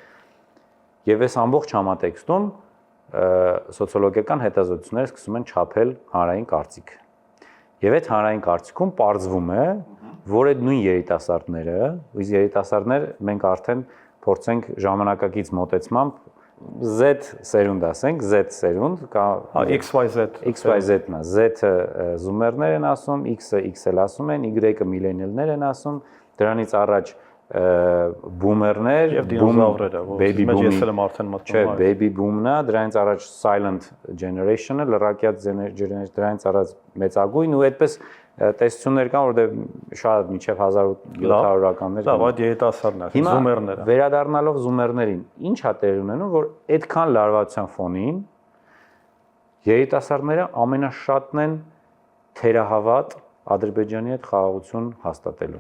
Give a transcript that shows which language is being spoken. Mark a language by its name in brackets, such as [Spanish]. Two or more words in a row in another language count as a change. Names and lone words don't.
[Armenian] Եվ այս ամբողջ համատեքստում սոցիոլոգիական հետազոտությունները սկսում են չափել հանրային կարծիք։ Եվ այդ հանրային կարծիքում պարզվում է, որ այդ նույն երիտասարդները, իսկ երիտասարդներ մենք արդեն փորձենք ժամանակակից մոտեցմամբ Z սերունդ ասենք, Z սերունդ, XYZ-ն է, Z-ը զումերներ են ասում, X-ը XL ասում են, Y-ը միլենիալներ են ասում, դրանից առաջ բումերներ եւ դինոզավրերը, [English] baby boom-ը, [Armenian] ես էլ եմ արդեն մտնում, չէ, [English] baby boom- [Armenian] ն է, դրանից առաջ [English] silent generation- [Armenian] ը, լրակյաց generation, դրանից առաջ մեծագույն ու այդպես տեսություններ կան, որտեղ շատ մինչև 1700-ականներ։ Լավ, այդ երիտասարդներ, զումերները։ Վերադառնալով զումերներին, ինչ է տեղ ունենում, որ այդքան լարվածության ֆոնին երիտասարդները ամենաշատն են թերահավատ Ադրբեջանի հետ խաղաղություն հաստատելու։